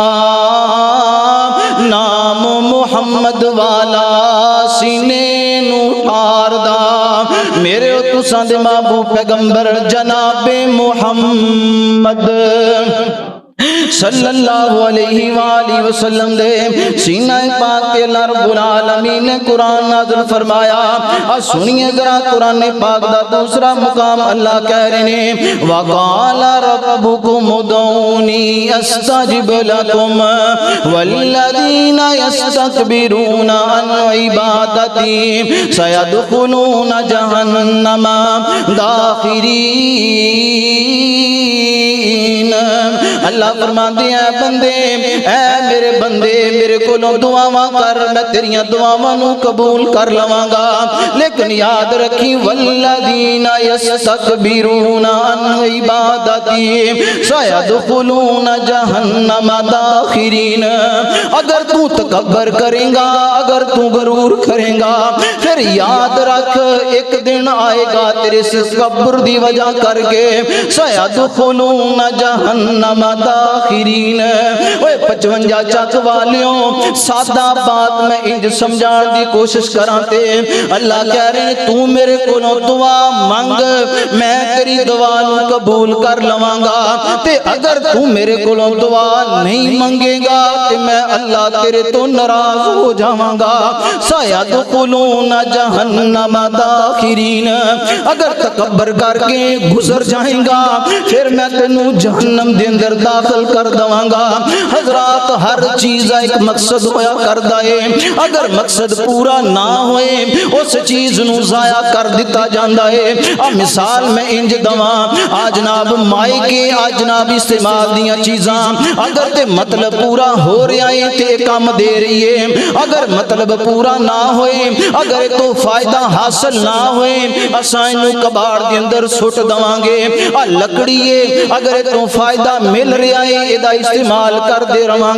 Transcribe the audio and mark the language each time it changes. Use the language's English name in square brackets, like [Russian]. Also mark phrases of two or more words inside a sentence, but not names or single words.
[Punjabi] نام محمد والا سینے نو ٹار دا میرے تساں دے محبوب پیغمبر جناب محمد صلی اللہ علیہ وآلہ وسلم دے سینہ پاک کے اللہ رب العالمین نے قرآن نازل فرمایا اور سنیے ذرا قرآن پاک دا دوسرا مقام اللہ کہہ رہے ہیں [Arabic] وَقَالَ رَبُّكُمُ ادْعُونِي أَسْتَجِبْ لَكُمْ وَالَّذِينَ يَسْتَكْبِرُونَ عَنْ عِبَادَتِي سَيَدْخُلُونَ جَهَنَّمَ [Punjabi] دَاخِرِينَ اللہ فرماتے ہیں بندے اے میرے بندے میرے کولوں دعاواں کر میں تیریاں دعاواں نو قبول کر لواں گا لیکن یاد رکھی [Arabic] والذین یستکبرون عن عبادتی سیدخلون جہنم داخرین [Punjabi] اگر تو تکبر کریں گا اگر تو غرور کریں گا پھر یاد رکھ ایک دن آئے گا تیرے تکبر دی وجہ کر کے [Arabic] سیدخلون جہنم داخرین [Punjabi] اوے 55 چک والیوں سادہ بات میں انج سمجھان دی کوشش کراتے اللہ کہہ رہے تو میرے کولوں دعا مانگ میں تیری دعا نو قبول کر لواں گا تے اگر تو میرے کولوں دعا نہیں منگے گا تے میں اللہ تیرے تو ناراض ہو جاواں گا [Arabic] سیدخلون جہنم داخرین [Punjabi] اگر تکبر کر کے گزر جائیں گا پھر میں تینوں جہنم دے اندر داخل کر دواں گا حضرات ہر چیز ایک مقصد ہویا کر دائے اگر مقصد پورا نہ ہوئے اس چیز نو ضائع کر دیتا جاندہ ہے اب مثال میں انج دواں آجناب مائی کے آجناب استعمال دیاں چیزاں اگر تے مطلب پورا ہو رہا ہے تے کام دے رہی ہے اگر مطلب پورا نہ ہوئے اگر تو فائدہ حاصل نہ ہوئے اسائن نو کباڑ دے اندر سٹ دواں گے لکڑی ہے اگر تو فائدہ مل رہا ہے ادا استعمال کر دے رواں